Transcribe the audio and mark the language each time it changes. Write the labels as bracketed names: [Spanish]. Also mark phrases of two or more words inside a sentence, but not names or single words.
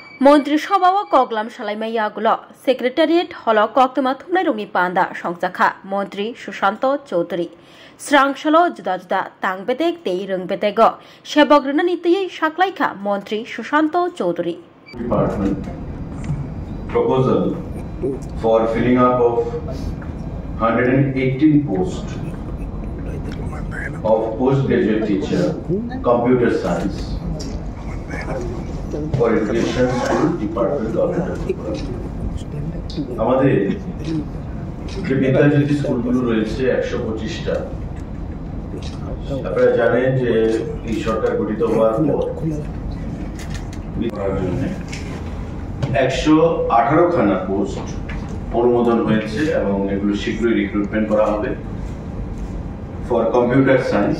[Kok Borok] মন্ত্রিসভা কগলাম সালাইমাইয়াগুলো সেক্রেটারিয়েট হল কক্তমা থুমনাই রংনি পান্দা সংজাখা মন্ত্রী সুশান্ত চৌধুরী স্রাংশাল जुदा जुदा तांगबेदेक तेई रोंगबेदेग सेबग्रना नीतियै साक्लाइखा मन्त्री सुशांत चौधुरी [English] Department proposal for filling up of 118 posts of postgraduate teacher computer science for education school department of [Bangla] আমাদের যে বিদ্যাজ্যোতি স্কুলগুলো রয়েছে 125টা আপনারা জানেন যে এই সরকার গঠিত হওয়ার পর 118 খানা পোস্ট অনুমোদন হয়েছে এবং এগুলো শীঘ্রই রিক্রুটমেন্ট করা হবে [English] for computer science.